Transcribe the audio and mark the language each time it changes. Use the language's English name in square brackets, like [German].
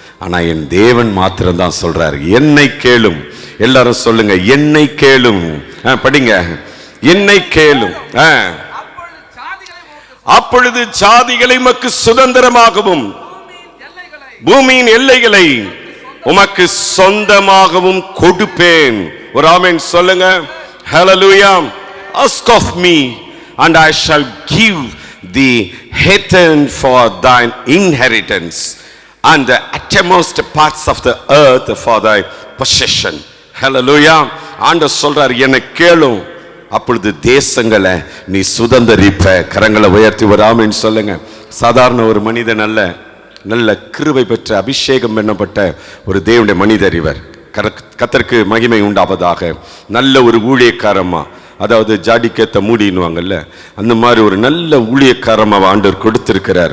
[Tamil] ஆனா என் தேவன் மாத்திரம்தான் சொல்றாரு, என்னை கேளும். எல்லாரும் சொல்லுங்க, என்னை கேளும். படிங்க, என்னை கேளும். அப்பொழுது ஜாதிகளை உமக்கு சுதந்திரமாகவும் பூமியின் எல்லைகளை உமக்கு சொந்தமாகவும் கொடுப்பேன். ஒரு ஆமென் சொல்லுங்க. ஹல்லேலூயா. [English] Ask of me and I shall give the heathen for thine inheritance and the uttermost parts of the earth for thy possession. Hallelujah. [Tamil] ஆண்டவர் சொல்றார், என்னை கேளும், அப்பொழுது தேசங்களை நீ சுதந்தரிப்ப. கரங்களை உயர்த்தி ஒரு ஆமென் சொல்லுங்க. சாதாரண ஒரு மனிதன் அல்ல, நல்ல கிருபை பெற்ற அபிஷேகம் பண்ணப்பட்ட ஒரு தேவனுடைய மனிதர் இவர். கர்த்தருக்கு மகிமை உண்டாவதாக. நல்ல ஒரு ஊழியக்காரமா, அதாவது ஜாடிக்கேத்த மூடின்னுவாங்கல்ல, அந்த மாதிரி ஒரு நல்ல ஊழியக்காரமா ஆண்டவர் கொடுத்திருக்கிறார்.